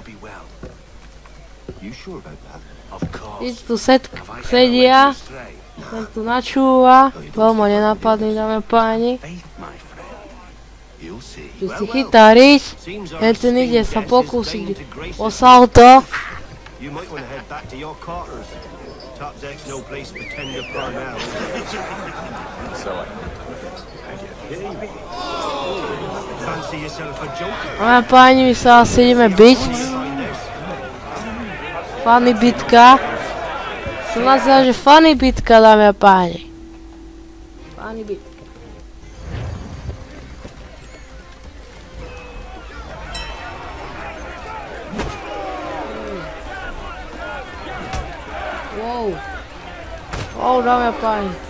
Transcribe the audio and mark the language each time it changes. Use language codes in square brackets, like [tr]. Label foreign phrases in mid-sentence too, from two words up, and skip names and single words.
[sk] Víc tu sedia. Ten tu načúva. Veľmi nenápadný, dáme páni. Tu si chytá riť. Ten ide sa pokúsiť o salto. [en] Top deck's no place for tender parnell. Fancy yourself a joker. [sk] A páni, my sa asi ideme byť. Funny bitka. To nazýva, že funny bitka, dáme a páni. Funny bitka. Dáme a páni.